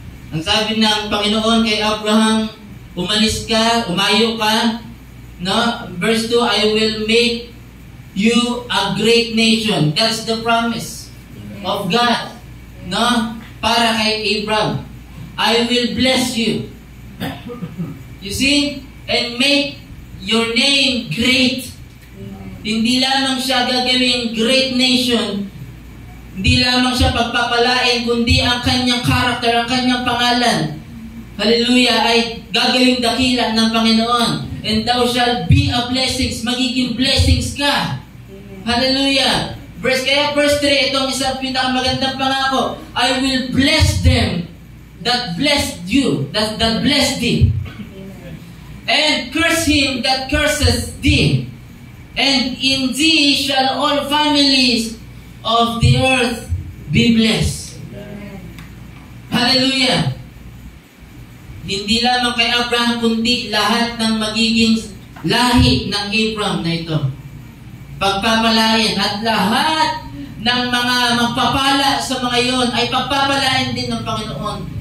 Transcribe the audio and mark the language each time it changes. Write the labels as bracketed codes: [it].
[tl] Ang sabi ng Panginoon kay Abraham, umalis ka, umayo ka. No? [en] Verse 2, I will make you a great nation. That's the promise of God. No? [tl] Para kay Abraham. [en] I will bless you. You see? And make your name great. [tl] Hindi lamang siya gagawing [en] great nation. [tl] Hindi lamang siya pagpapalain, kundi ang kanyang character, ang kanyang pangalan. Hallelujah, ay gagawing dakila ng Panginoon. [en] And thou shalt be a blessings. [tl] Magiging blessings ka. [en] Hallelujah. [tl] Kaya verse 3, itong isang pinakamagandang pangako. [en] I will bless them that blessed you, that blessed thee. And curse him that curses thee. And in thee shall all families of the earth be blessed. Hallelujah. [tl] Hindi lamang kay Abraham, kundi lahat ng magiging lahi ng Abraham na ito. Pagpapalain at lahat ng mga magpapala sa mga iyon ay pagpapalain din ng Panginoon.